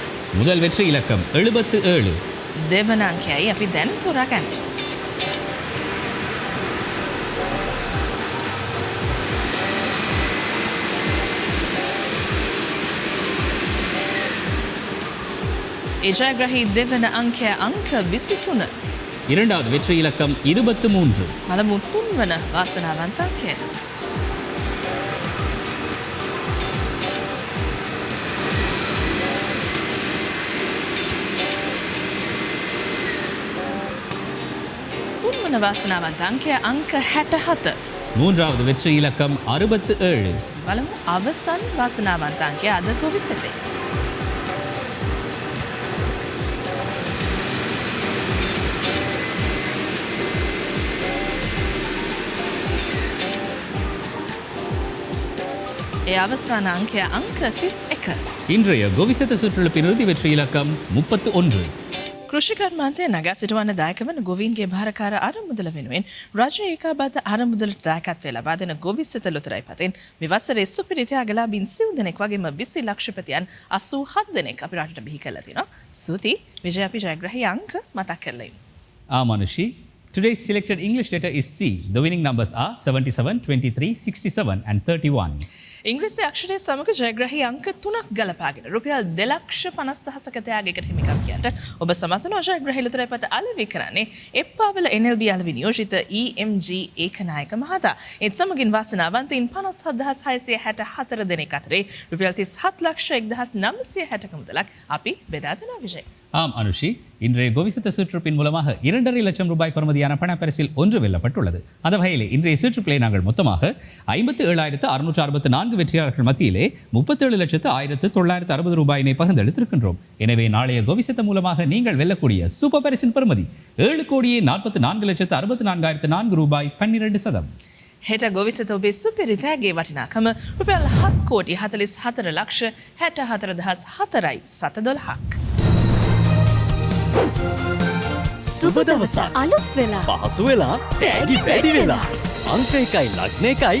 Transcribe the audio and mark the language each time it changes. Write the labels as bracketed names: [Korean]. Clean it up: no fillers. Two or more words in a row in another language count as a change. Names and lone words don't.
[Tamil] முதல் வெற்றி இலக்கம் 77. [Sinhala] දෙවන අංකයයි අපි දැන් තෝරාගන්නේ. ඒ ජයග්‍රාහී දෙවන අංකය අංක 23. [Tamil] இரண்டாவது வெற்றி இலக்கம் 23. [Sinhala] බලමු තුන්වන වාසනාවන්ත අංකය. වාසනාවන්ත අංකය අංක 67. [Tamil] மூன்றாவது வெற்றி இலக்கம் 67. [Sinhala] බලමු අවසන් වාසනාවන්ත අංකය අද ගොවිසෙතේ. ඒ අවසාන අංකය අංක 31. [Tamil] இன்றைய கோவிசெத்த சுற்றுப்பின் இறுதி வெற்றி இலக்கம் 31. [Sinhala] කෘෂිකර්මාන්තය නගා සිටුවන්න දායක වන ගොවීන්ගේ භාරකාර අරමුදල වෙනුවෙන් රජ ඒකාබද්ධ අරමුදලට දායකත්වය ලබා දෙන ගොවිසෙත ලොතරැයි පතෙන් මේ වසරේ සුපිරි ත්‍යාගලාභීන් 90 දෙනෙක් වගේම 20 ලක්ෂපතියන් 87 දෙනෙක් අපි රටට බිහි කරලා තිනවා. ස්තුතියි විජය. අපි ජයග්‍රාහී අංක මතක් කරලා ඉමු. [English] Manushi, today's selected English letter is C. The winning numbers are 77, 23, 67 and 31. [Sinhala] ඉංග්‍රීසි අක්ෂරයේ සමග ජයග්‍රාහී අංක 3ක් ගලපාගෙන රුපියල් 2,50,000ක ත්‍යාගයකට හිමිකම් කියන්නට ඔබ සමත් වන ජයග්‍රාහී ලොතරැයි පත අලෙවි කරන්නේ එප්පාවල NLB අලෙවි නියෝජිත EMG ඒකනායක මහතා. ඒත් සමගින් වාසනාවන්තයින් 57,664 දෙනෙක් අතරේ රුපියල් 37,01,960ක මුදලක් අපි බෙදා දෙනවා විජය. [Tamil] ஆம் அனுஷி, இன்றைய கோவிசத்த சுற்றுப்பின் மூலமாக 2.5 லட்சம் ரூபாய் பெறுமதியான பணப்பரிசில் ஒன்று வெல்லப்பட்டுள்ளது. அந்த வகையிலே இன்றைய சுற்றுப்பிலே நாங்கள் மொத்தமாக 57,664 வெற்றியாளர்கள் மத்தியிலே 37,0960 ரூபாயினை பகிர்ந்தளித்திருக்கின்றோம். எனவே நாளைய கோவிசத்த மூலமாக நீங்கள் வெல்லக்கூடிய சூப்பர் பரிசின் பெறுமதி 7,44,64,004 ரூபாய் 12%. [Sinhala] හෙට ගොවිසත ඔබේ සුපිරිතෑගේ වටිනාකම රුපියල් 7,44,64,400 සුබ දවසක් අලුත් වෙලා පහසු වෙලා තෑගි වැඩි වෙලා අංක 1යි ලග්න 1යි